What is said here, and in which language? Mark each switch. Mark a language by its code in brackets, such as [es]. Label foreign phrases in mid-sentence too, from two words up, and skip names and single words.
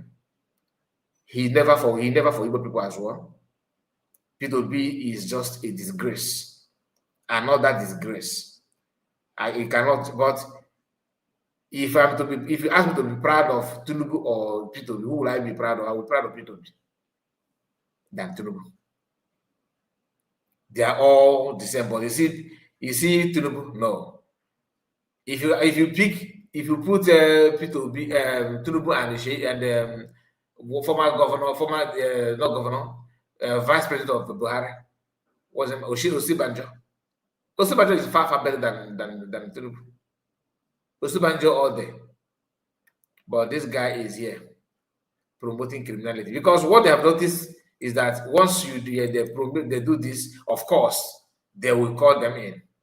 [en] He never for Igbo people as well. Peter Obi is just a disgrace. Another disgrace. I cannot, but if you ask me to be proud of Tinubu or Peter Obi, who will I be proud of? I will be proud of Peter Obi than Tinubu. They are all the same, but you see Tinubu? No. If you put Peter Obi, Tinubu and former governor, not governor, vice president of Buhari, was Osibanjo. Osibanjo is far better than Tinubu. Osibanjo all day. But this guy is here promoting criminality. Because what they have noticed is that once they do this, of course, they will call them in.